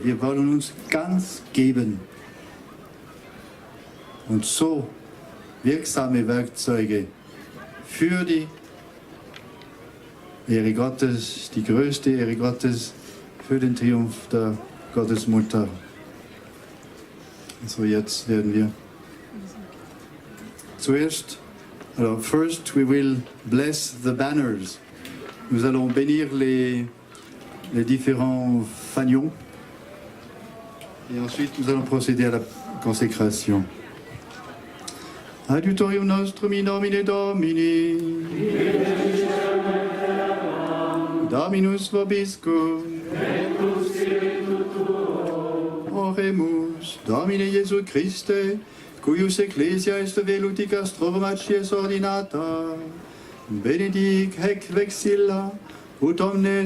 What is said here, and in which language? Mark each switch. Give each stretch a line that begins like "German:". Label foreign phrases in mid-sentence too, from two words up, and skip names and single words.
German: Wir wollen uns ganz geben und so wirksame Werkzeuge für die Ehre Gottes, die größte Ehre Gottes, für den Triumph der Gottesmutter. So, jetzt werden wir
English: first we will bless the banners.
French: Nous allons bénir les différents fanions et ensuite nous allons procéder à la consécration.
Latin: Adiutorium nostrum in nomine Domini. Dominus vobiscum. oremus, Domine Iesu Christe, cuius ecclesia est veluticas trovacies ordinata, benedic hec vexilla, ut omnes